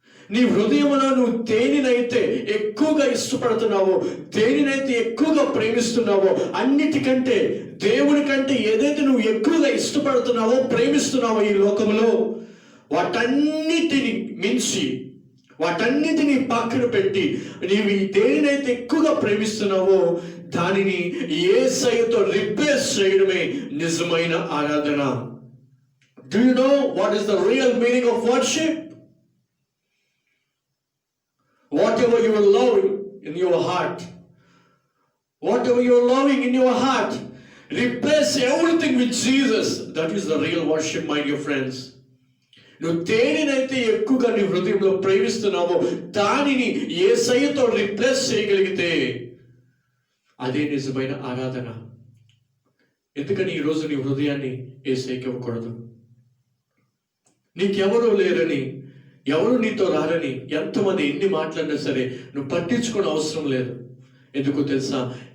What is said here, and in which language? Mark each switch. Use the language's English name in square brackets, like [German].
[Telugu] నీ హృదయమున నువ్వు దేనినైతే ఎక్కువగా ఇష్టపడుతున్నావో, దేనినైతే ఎక్కువగా ప్రేమిస్తున్నావో, అన్నిటికంటే దేవుని కంటే ఏదైతే నువ్వు ఎక్కువగా ఇష్టపడుతున్నావో, ప్రేమిస్తున్నావో ఈ లోకంలో, వాటన్నిటిని మించి, వాటన్నిటిని పక్కన పెట్టి నీవు దేనినైతే ఎక్కువగా ప్రేమిస్తున్నావో దానిని యేసయ్యతో రిప్లేస్ చేయడమే నిజమైన ఆరాధన. [English] Do you know what is the real meaning of worship? Whatever you are loving in your heart, whatever you are loving in your heart, replace everything with Jesus. That is the real worship, my dear friends. [Telugu] నువ్వు దేనినైతే ఎక్కువగా నీ హృదయంలో ప్రేమిస్తున్నావో దానిని యేసయ్యతో replace చేయగలిగితే అదే నిజమైన ఆరాధన. ఎందుకని ఈరోజు నీ హృదయాన్ని యేసయ్యకి ఇవ్వకూడదు? నీకెవరూ లేరని, ఎవరు నీతో రారని ఎంతమంది ఎన్ని మాట్లాడినా సరే నువ్వు పట్టించుకోని అవసరం లేదు. ఎందుకు తెలుసా?